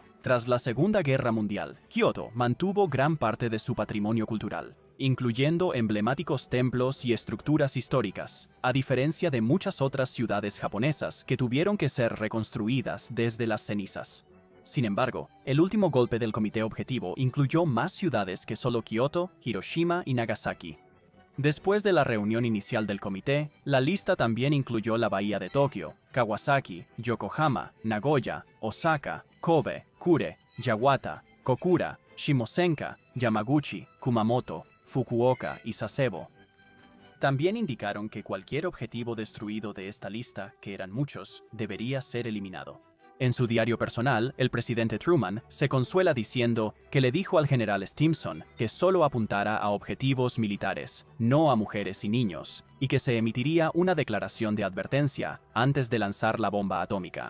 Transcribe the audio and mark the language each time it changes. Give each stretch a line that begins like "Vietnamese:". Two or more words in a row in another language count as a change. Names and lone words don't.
Spanish: Tras la Segunda Guerra Mundial, Kioto mantuvo gran parte de su patrimonio cultural, incluyendo emblemáticos templos y estructuras históricas, a diferencia de muchas otras ciudades japonesas que tuvieron que ser reconstruidas desde las cenizas. Sin embargo, el último golpe del Comité Objetivo incluyó más ciudades que solo Kioto, Hiroshima y Nagasaki. Después de la reunión inicial del comité, la lista también incluyó la bahía de Tokio, Kawasaki, Yokohama, Nagoya, Osaka, Kobe, Kure, Yawata, Kokura, Shimosenka, Yamaguchi, Kumamoto, Fukuoka y Sasebo. También indicaron que cualquier objetivo destruido de esta lista, que eran muchos, debería ser eliminado. En su diario personal, el presidente Truman se consuela diciendo que le dijo al general Stimson que solo apuntara a objetivos militares, no a mujeres y niños, y que se emitiría una declaración de advertencia antes de lanzar la bomba atómica.